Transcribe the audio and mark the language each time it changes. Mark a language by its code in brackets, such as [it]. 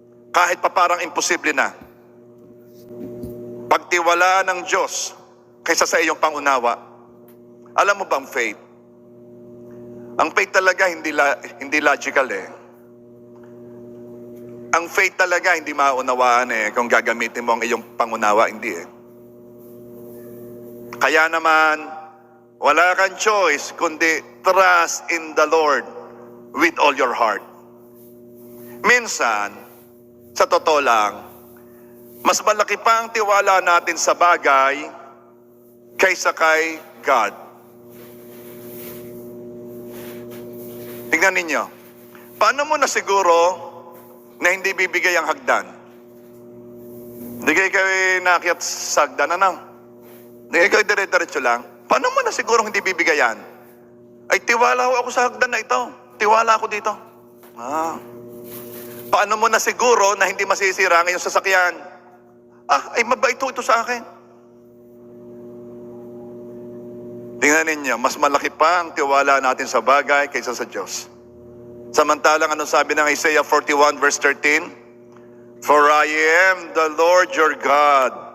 [tl] Kahit pa parang imposible na. Pagtiwala ng Diyos kaysa sa iyong pangunawa. Alam mo bang faith? Ang faith talaga hindi logical eh. Ang faith talaga hindi maunawaan eh kung gagamitin mo ang iyong pangunawa, hindi eh. Kaya naman, wala kang choice kundi [en] trust in the Lord with all your heart. [tl] Minsan, sa totoo lang, mas malaki pa ang tiwala natin sa bagay kaysa kay God. Tingnan ninyo, paano mo na siguro na hindi bibigay ang hagdan? Hindi kayo naakyat sa hagdan, ano? Hindi kayo dire-diretso lang. Paano mo na siguro hindi bibigay yan? Ay, tiwala ako sa hagdan na ito. Tiwala ako dito. Paano mo na siguro na hindi masisira ang iyong sasakyan? Ay mabait ito sa akin. Tingnan ninyo, mas malaki pa ang tiwala natin sa bagay kaysa sa Diyos. Samantalang ano sabi ng Isaiah 41 verse 13? [en] For I am the Lord your God.